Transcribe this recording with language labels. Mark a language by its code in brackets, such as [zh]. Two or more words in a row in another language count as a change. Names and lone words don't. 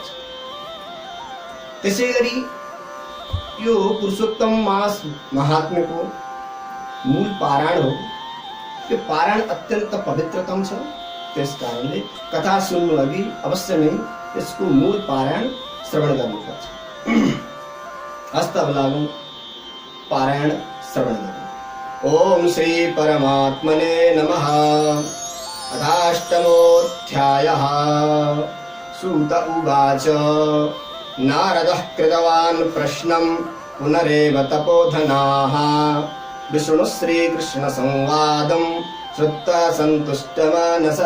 [ne] त्यसैगरी यो पुरुषोत्तम मास महात्म्यको मूल पारायण हो। यो पारायण अत्यन्त पवित्रतम छ। त्यसकारणले कथा सुन्नु अघि अवश्य नै यसको मूल पारायण श्रवण गर्नुपर्छ। हस्त लागौं पारायण श्रवण गर्नु। [sa] ओम श्री परमात्मने नमः। अथाष्टमोऽध्यायः। सूत उवाच नारदः कृतवान् प्रश्नं पुनरेव तपोधनाः विष्णु श्रीकृष्ण संवादं श्रुत्वा सन्तुष्टमानसः।